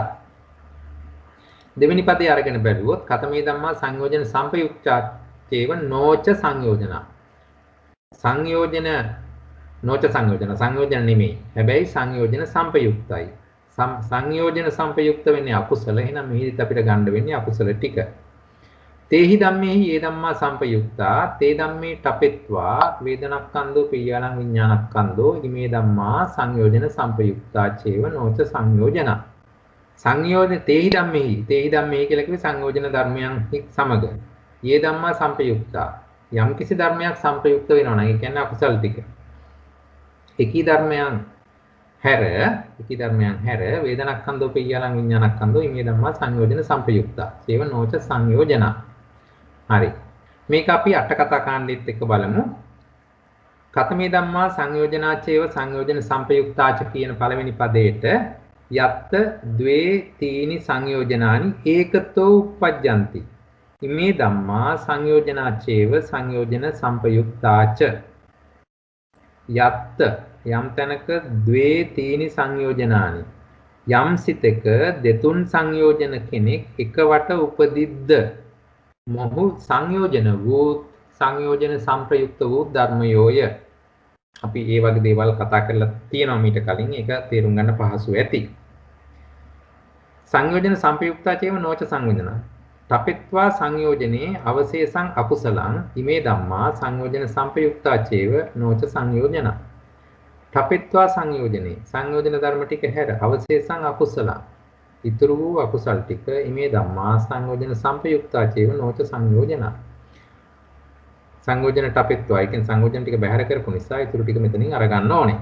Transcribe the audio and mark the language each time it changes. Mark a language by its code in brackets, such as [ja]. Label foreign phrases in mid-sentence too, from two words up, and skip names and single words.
[si] දෙවෙනි පදේ අරගෙන බැලුවොත් [pi] කතමේ ධම්මා සංයෝජන සම්පයුක්තාචේව නොච සංයෝජන. සංයෝජන නොච සංයෝජන [si] සංයෝජන නෙමෙයි. හැබැයි සංයෝජන සම්පයුක්තයි. සංයෝජන සම්පයුක්ත වෙන්නේ අකුසල. එහෙනම් මෙහිදීත් අපිට ගන්න වෙන්නේ අකුසල ටික. [pi] තේහි ධම්මේහි ඒ ධම්මා සම්පයුක්තා තේ ධම්මේ ටපෙත්වා වේදනක්ඛන්தோ පියාලං විඥානක්ඛන්தோ ඉමේ ධම්මා සංයෝජන සම්පයුක්තා චේව නොච සංයෝජන. සංයෝජන තේහි ධම්මෙහි [si] කියලා කිව්වේ සංයෝජන ධර්මයන් සමග. [pi] යේ ධම්මා සම්පයුක්තා [si] යම් කිසි ධර්මයක් සම්පයුක්ත වෙනවා නම් ඒ කියන්නේ අකුසල් ටික. එකී ධර්මයන් හැර ඉති ධර්මයන් හැර [pi] වේදනක්ඛන්தோ පියලං විඥානක්ඛන්தோ ඉමේ ධම්මා සංයෝජන සම්පයුක්තා සේව නොච සංයෝජනා. [si] හරි. මේක අපි අට කතා කාණ්ඩෙත් එක්ක බලමු. [pi] කතමේ ධම්මා සංයෝජනාචේව සංයෝජන සම්පයුක්තාච [si] කියන පළවෙනි පදයට [pi] යත්ත ද්වේ තීනි සංයෝජනානි ඒකතෝ උප්පජ්ජಂತಿ. ඉමේ ධම්මා සංයෝජනාචේව සංයෝජන සම්පයුක්තාච යත්ත [si] යම් තැනක [pi] ද්වේ තීනි සංයෝජනානි [si] යම් සිතක දෙතුන් සංයෝජන කෙනෙක් එකවට උපදිද්ද මොහු සංයෝජන වූ සංයෝජන සම්ප්‍රයුක්ත වූ ධර්මයෝය. අපි ඒ වගේ දේවල් කතා කරලා තියෙනවා මීට කලින්. ඒක තේරුම් ගන්න පහසු ඇති. [pi] සංයෝජන සම්ප්‍රයුක්තාචේව නොච සංයෝජන. තපෙත්වා සංයෝජනේ අවශේෂං අකුසලං ඉමේ ධම්මා සංයෝජන සම්ප්‍රයුක්තාචේව නොච සංයෝජන. තපෙත්වා සංයෝජනේ [si] සංයෝජන ධර්ම ටික හැර [pi] අවශේෂං අකුසලං [si] ඉතුරු වූ අකුසල් ටික [pi] ඉමේ ධම්මා සංයෝජන සම්ප්‍රයුක්තාචේව නොච සංයෝජන. [si] සංයෝජන ටපෙත්වා කියන සංයෝජන ටික බැහැර කරපු නිසා ඊටු ටික මෙතනින් අරගන්න ඕනේ.